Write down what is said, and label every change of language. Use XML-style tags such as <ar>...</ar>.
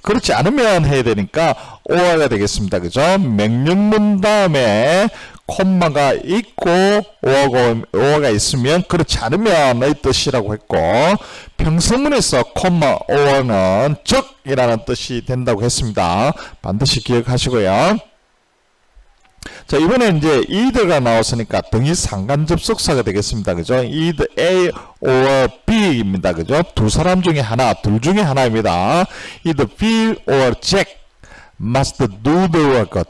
<ko>그렇지 않으면 해야 되니까 or가 되겠습니다. 그죠? 명령문 다음에 콤마가 있고 or가 있으면 그렇지 않으면의 뜻이라고 했고, 평서문에서 콤마 or는 즉이라는 뜻이 된다고 했습니다. 반드시 기억하시고요. 자, 이번에 이제 either가 나왔으니까 등위 상관 접속사가 되겠습니다. 그죠?</ko> <en>either A or B</en> <ko>입니다. 그죠? 두 사람 중에 하나, 둘 중에 하나입니다.</ko> <en>either Bill or Jack must do the work.</en>